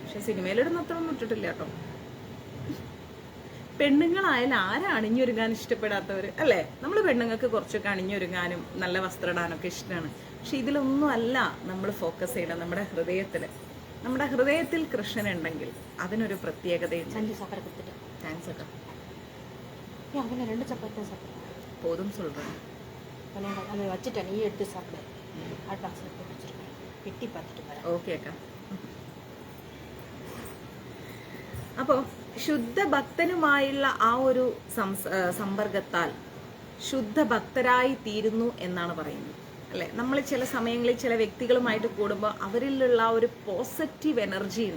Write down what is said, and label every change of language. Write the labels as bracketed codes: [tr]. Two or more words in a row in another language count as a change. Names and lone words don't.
[ml] പക്ഷെ സിനിമയിലിടുന്ന അത്ര ഒന്നും ഇട്ടിട്ടില്ല കേട്ടോ. പെണ്ണുങ്ങളായാലും ആരാ അണിഞ്ഞൊരുങ്ങാൻ ഇഷ്ടപ്പെടാത്തവർ അല്ലേ? നമ്മൾ പെണ്ണുങ്ങൾക്ക് കുറച്ചൊക്കെ അണിഞ്ഞൊരുങ്ങാനും നല്ല വസ്ത്രം ഇടാനൊക്കെ ഇഷ്ടമാണ്. പക്ഷെ ഇതിലൊന്നും അല്ല നമ്മൾ ഫോക്കസ് ചെയ്യണം. നമ്മുടെ ഹൃദയത്തിൽ കൃഷ്ണൻ ഉണ്ടെങ്കിൽ അതിനൊരു പ്രത്യേകതയുണ്ട്. താങ്ക്സ് അക്ക. [ta] அவனை 2 சப்பாத்தி தான் சாப்பிட்றேன். போதும் சொல்கிறேன். அதை வச்சுட்டேன், நீ எடுத்து சாப்பிடு. [en] hot boxில் [ta] போட்டு வச்சுருக்கேன், வெட்டி பார்த்துட்டு வரேன். [ml] ഓക്കെ അക്ക. അപ്പോൾ ശുദ്ധഭക്തനുമായുള്ള ആ ഒരു സമ്പർക്കത്താൽ ശുദ്ധഭക്തരായി തീരുന്നു എന്നാണ് പറയുന്നത് അല്ലെ. നമ്മൾ ചില സമയങ്ങളിൽ ചില വ്യക്തികളുമായിട്ട് കൂടുമ്പോൾ അവരിലുള്ള ഒരു [en] positive energy [ml] ഉണ്ട്.